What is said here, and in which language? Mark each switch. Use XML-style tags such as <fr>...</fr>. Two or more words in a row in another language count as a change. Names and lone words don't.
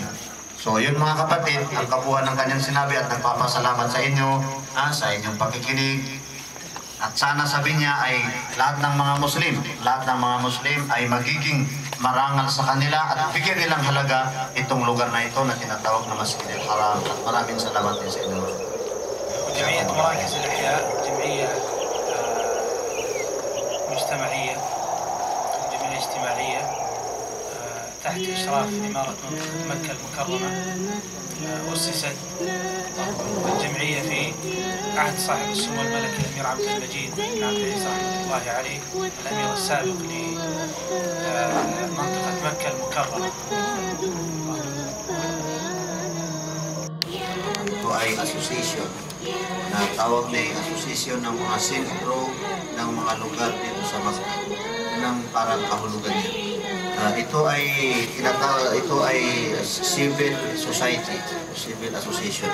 <tl>So yun mga kapatid, ang kabuuan ng kanyang sinabi, at nagpapasalamat sa inyo, sa inyong pakikinig. At sana sabi niya ay lahat ng mga Muslim ay magiging marangal sa kanila at bigyan nilang halaga itong lugar na ito na tinatawag na Masjidil Haram. At maraming salamat din sa inyo.</tl> <ar>جمعية مراكز الإحياء جمعية مجتمعية، جمعية اجتماعية تحت إشراف إمارة مكة المكرمة. أسست الجمعية في عهد صاحب السمو الملكي الأمير عبد المجيد بن عبد العزيز رحمة الله عليه، الأمير السابق لمنطقة مكة المكرمة.</ar> <tl>Ito ay association na tawag na association ng mga sentro ng mga lugar dito sa Makkah ng parang kahulugan niya. Ito ay</tl> <en>civil society, civil association.</en>